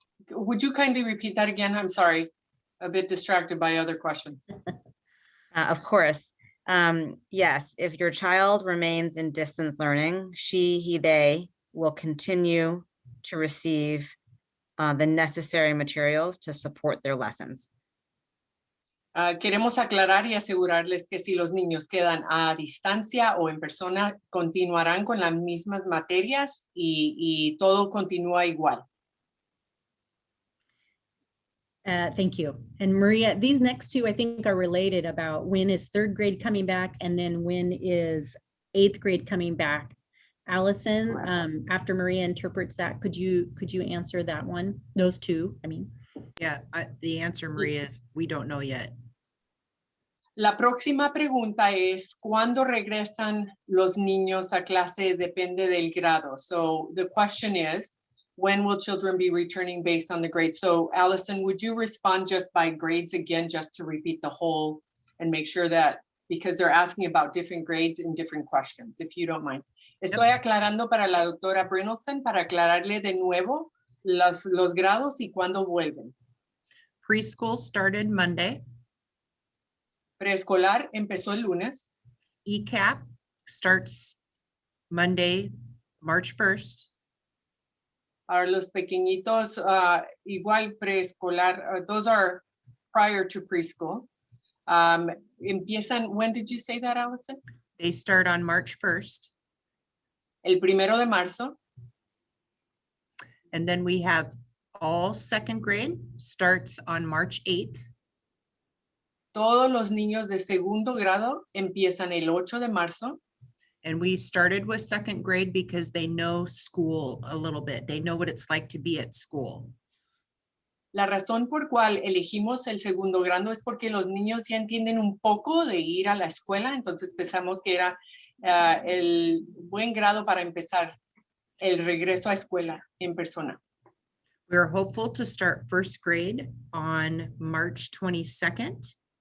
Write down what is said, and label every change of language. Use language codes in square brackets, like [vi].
[en] Would you kindly repeat that again? I'm sorry. A bit distracted by other questions. Of course. Yes, if your child remains in distance learning, she, he, they will continue to receive the necessary materials to support their lessons. [es] Queremos aclarar y asegurarles que si los niños quedan a distancia o en persona, continuarán con las mismas materias y todo continúa igual. [en] Thank you. And Maria, these next two I think are related about when is 3rd grade coming back and then when is 8th grade coming back. Allison, after Maria interprets that, could you answer that one? Those two, I mean. Yeah, the answer, Maria, is we don't know yet. [es] La próxima pregunta es, ¿cuándo regresan los niños a clase? Depende del grado. [en] So the question is, when will children be returning based on the grades? So Allison, would you respond just by grades again, just to repeat the whole and make sure that, because they're asking about different grades in different questions, if you don't mind. [es] Estoy aclarando para la doctora Brynolson para aclararle de nuevo los grados y cuándo vuelven. [en] Preschool started Monday. [es] Preescolar empezó el lunes. [en] ECAP starts Monday, March 1st. [es] Para los pequeñitos, igual preescolar, [en] those are prior to preschool. [es] Empiezan, [en] when did you say that, Allison? They start on March 1st. [es] El 1 de marzo. [en] And then we have all second grade starts on March 8th. [es] Todos los niños de segundo grado empiezan el 8 de marzo. [en] And we started with second grade because they know school a little bit. They know what it's like to be at school. [es] La razón por cual elegimos el segundo grado es porque los niños ya entienden un poco de ir a la escuela, entonces pensamos que era el buen grado para empezar el regreso a escuela en persona. [en] We're hopeful to start first grade on March 22nd.